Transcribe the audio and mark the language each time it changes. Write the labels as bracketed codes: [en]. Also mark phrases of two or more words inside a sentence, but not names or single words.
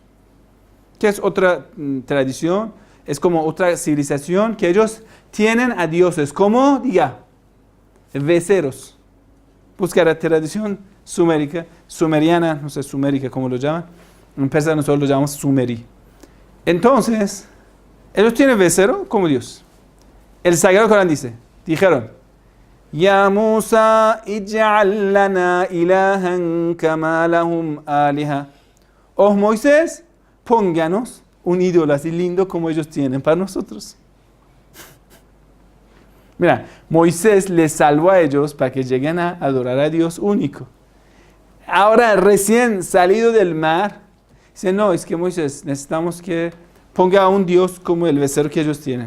[es] Que es otra tradición, es como otra civilización que ellos tienen a dioses, como, becerros. Busca la tradición sumeriana, no sé, sumérica, como lo llaman. En persa nosotros lo llamamos sumeri. Entonces, ellos tienen becerro como Dios. El Sagrado Corán dijeron, [ar] يا موسى اجعل لنا إلها كما لهم آلهة. [es] Oh Moisés, pónganos un ídolo así lindo como ellos tienen para nosotros. Mira, Moisés les salvó a ellos para que lleguen a adorar a Dios único. Ahora, recién salido del mar, dice, no, es que Moisés, necesitamos que ponga a un Dios como el becerro que ellos tienen.